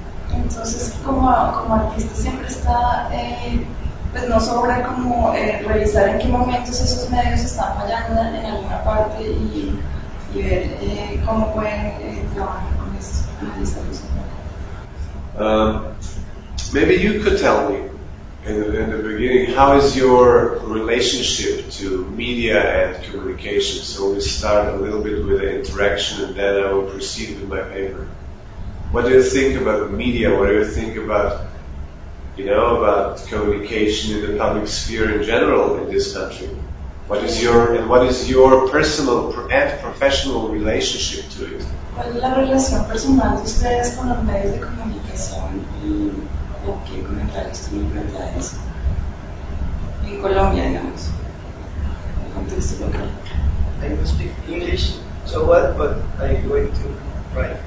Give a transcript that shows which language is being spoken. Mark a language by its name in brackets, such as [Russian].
[Spanish] Entonces, como artista siempre está pues no sobra como revisar en qué momentos esos medios están fallando en alguna parte y ver cómo pueden trabajar con esos medios. [English] Maybe you could tell me in the beginning, how is your relationship to media and communication? So we start a little bit with the interaction and then I will proceed with my paper. What do you think about media? What do you think about, you know, about communication in the public sphere in general in this country? What is your personal and professional relationship to it? [Spanish] ¿Cuál es la relación personal de ustedes con los medios de comunicación y o qué comentarios tienen frente a eso? En Colombia, digamos, en contexto local. [English] I will speak English, so what are you going to write?